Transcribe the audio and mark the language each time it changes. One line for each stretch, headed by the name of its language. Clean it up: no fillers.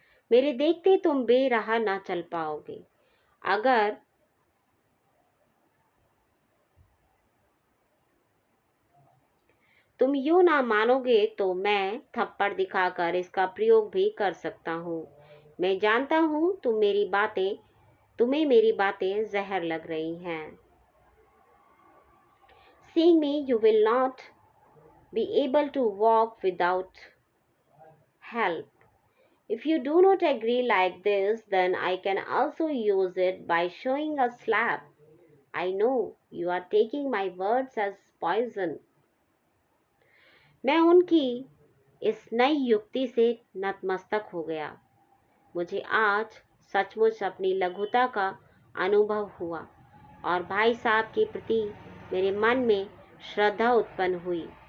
Hindi: मेरे देखते तुम बेराह ना चल पाओगे। अगर तुम यूं ना मानोगे तो मैं थप्पड़ दिखाकर इसका प्रयोग भी कर सकता हूँ। मैं जानता हूँ तुम्हें मेरी बातें जहर लग रही हैं।
English: Seeing me, you will not be able to walk without help. If you do not agree like this, then I can also use it by showing a slap. I know you are taking my words as poison.
Hindi: मैं उनकी इस नई युक्ति से नतमस्तक हो गया। मुझे आज सचमुच अपनी लघुता का अनुभव हुआ और भाई साहब के प्रति मेरे मन में श्रद्धा उत्पन्न हुई।